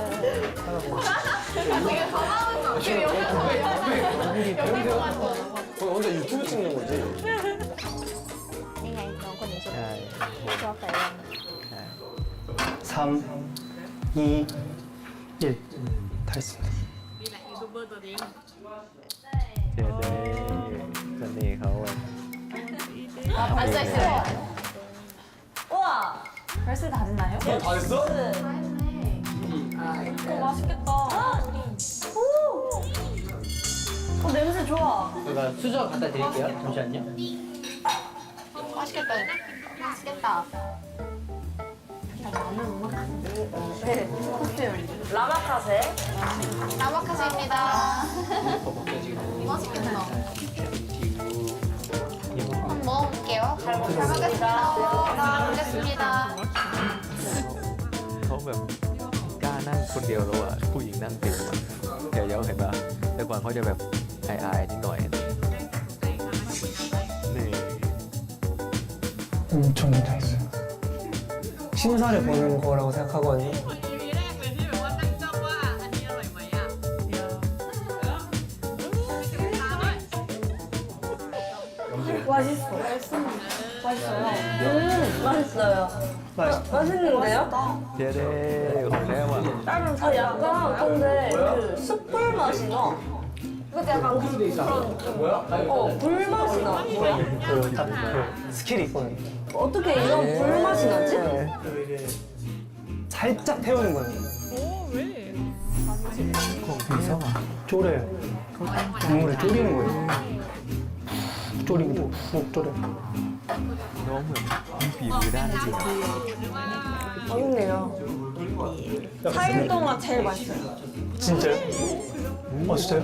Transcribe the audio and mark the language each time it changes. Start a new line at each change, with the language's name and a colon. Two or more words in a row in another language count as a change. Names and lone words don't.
Korean: 되게 당황한 거. 되게 혼자 유튜브 찍는 거지? 3 2 1 다 했습니다
Thai: เจเดเสน่ห์เขาอะ
Korean: 앉아있어요. 우와 벌써 다 됐나요? 다 했어? 맛있겠다. 냄새 좋아. 제가 수저 갖다 드릴게요. 잠시만요. 맛있겠다. 맛있겠다. 네. 라마카세. 나마카세입니다. 맛있겠다. 한번 먹어볼게요. 잘 먹겠습니다. 먹겠습니다.
Thai: เขาแบบกล้านั่งคนเดียวแล้วอะผู้หญิงนั่งเต็มอะเดี๋ยวเห็นปะแต่ก่อนเขาจะแบบอายๆนิดหน่อยนี่
Korean: 엄청 긴장했어요 심사를 보는 거라고 생각하거든요 맛있어. 맛있어요. 맛있어요. 맛있는데요?
Thai: เจเดของแท้ว่ะ
Korean: 약간 근데 그 숯불 맛이 나. 근데 약간 그런 불맛이 나. 그 스킬이 있거든요 어떻게 이런 불맛이 나지? 이게 살짝 태우는 거예요 졸여요 국물을 졸이는 거예요 졸이고 푹 졸여요
Thai: น้องเหมือนมีฝีมือด้านจริงอะ
Korean: 맛있네요. 4일 동안 제일 맛있어요. 진짜요? 진짜요?